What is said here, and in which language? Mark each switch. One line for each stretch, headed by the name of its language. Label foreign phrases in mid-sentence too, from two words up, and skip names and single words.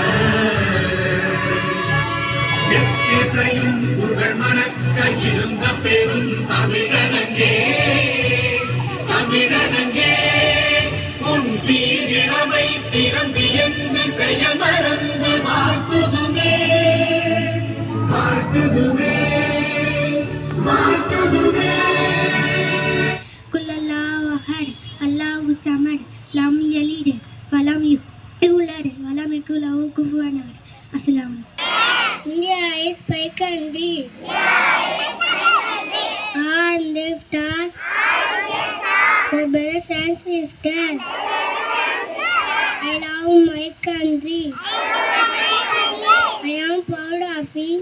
Tamil: எத்திசையும் புகழ் மணக்க இருந்த பெரும் தமிழனங்கே தமிழனங்கே உன் சீரிழமை திறந்து என்று செய்ய மறந்து வாழ்த்துதுமே வாழ்த்துதுமே வாழ்த்துதுமே.
Arabic: الله الصمد لم يلد ولم يولد ولم يكن له كفوا. Assalamu.
English: India is my country. And the star, the brothers and sisters. I love my country. I am proud of it.